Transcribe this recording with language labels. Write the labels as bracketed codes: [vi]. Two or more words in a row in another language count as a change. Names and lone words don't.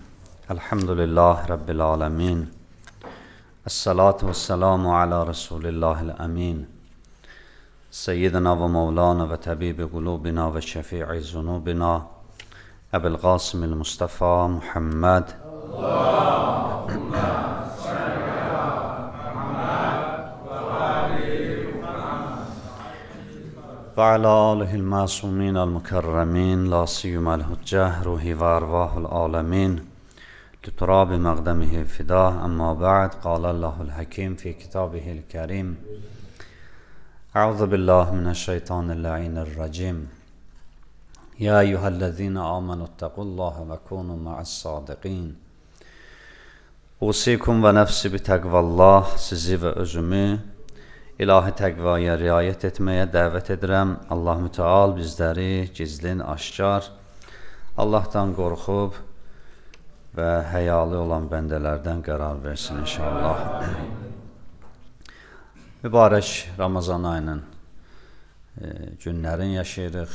[ar] الحمد لله رب العالمين. والصلاة والسلام على رسول الله الأمين. سيدنا ومولانا وطبيب قلوبنا وشفيع ذنوبنا أبي القاسم المصطفى محمد. وعلى آله المعصومين المكرمين لا سيما الحجة روحي وأرواح العالمين لتراب مقدمه فداه أما بعد قال الله الحكيم في كتابه الكريم أعوذ بالله من الشيطان اللعين الرجيم يا أيها الذين آمنوا اتقوا الله وكونوا مع الصادقين أوصيكم ونفسي بتقوى الله [az] sizi və özümü İlahi təqvaya riayət etməyə dəvət edirəm. Allah mütəal bizləri gizlin, aşkar, Allahdan qorxub və həyalı olan bəndələrdən qərar versin inşallah. Mübarək Ramazan ayının günlərin yaşayırıq.